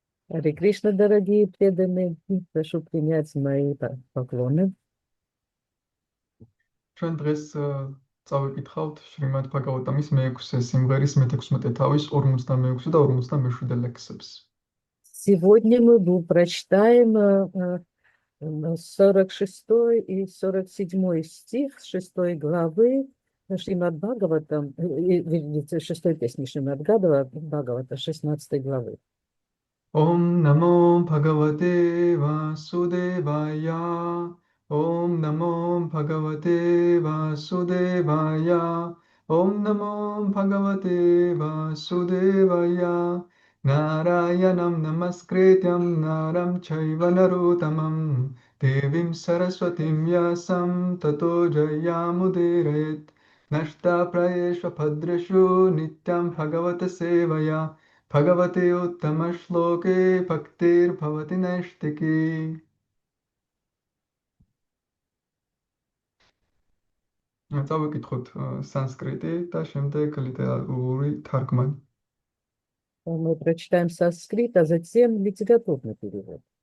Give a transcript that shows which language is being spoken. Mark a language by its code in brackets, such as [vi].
[ru] Харе Кришна, дорогие преданные, прошу принять мои поклоны. [ka] ჩვენ დღეს წავიკითხავთ შრიმად ბჰაგავატამის მეექვსე სიმღერის მე-16 თავის 46 და 47 ლექსებს. [ru] Сегодня мы прочитаем 46 и 47 стих с 6 главы Шримад Бхагаватам, вернее, 6 песни Шримад Бхагавата, 16 главы. [sa] ॐ नमो भगवते वासुदेवाय ॐ नमो भगवते वासुदेवाय ॐ नमो भगवते वासुदेवाय नारायणं नमस्कृत्यं नरं चैव नरोत्तमं देवीं सरस्वतीं व्यासं ततो जयामुदीरयेत् नष्टाप्रायेषु भद्रेषु नित्यं भगवतसेवया भगवते उत्तमश्लोके भक्तिर्भवति नैष्टिकी [ka] წავიკითხოთ სანსკრიტი და შემდეგ ლიტერატურული თარგმანი. [ru] Мы прочитаем санскрит, а затем литературный перевод.